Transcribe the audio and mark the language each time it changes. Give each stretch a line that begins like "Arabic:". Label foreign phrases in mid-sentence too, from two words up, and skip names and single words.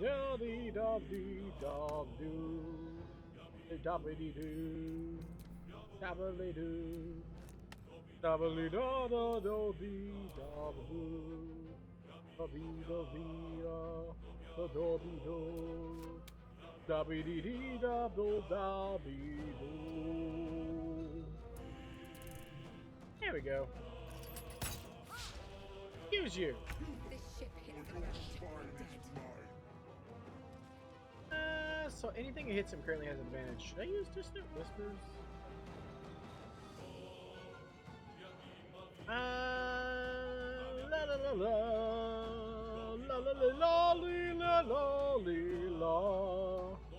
English: da dee da dee da do, da dee do, da dee do, da dee da da da dee da do, da dee da dee da da dee do, da dee dee da do da dee do. There we go. Use you. This ship hits the ground. So anything that hits him currently has advantage. Should I use Distant Whispers? La la la la la la la la la la la.